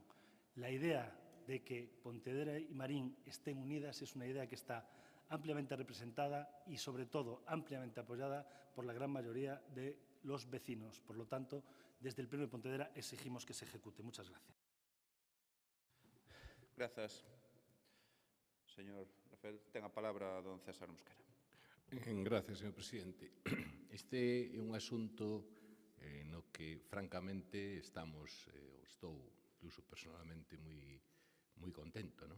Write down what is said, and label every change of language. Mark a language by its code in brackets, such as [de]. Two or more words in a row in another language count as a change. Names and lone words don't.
[es] La idea de que Pontevedra y Marín estén unidas es una idea que está ampliamente representada y, sobre todo, ampliamente apoyada por la gran mayoría de los vecinos. Por lo tanto, desde el Pleno de Pontevedra exigimos que se ejecute. Muchas gracias. [gl] Grazas, señor Rafael. Ten a palabra don César Mosquera. [es] Gracias, señor presidente. [gl] Este é un asunto no que, francamente, estou incluso personalmente moi contento, non?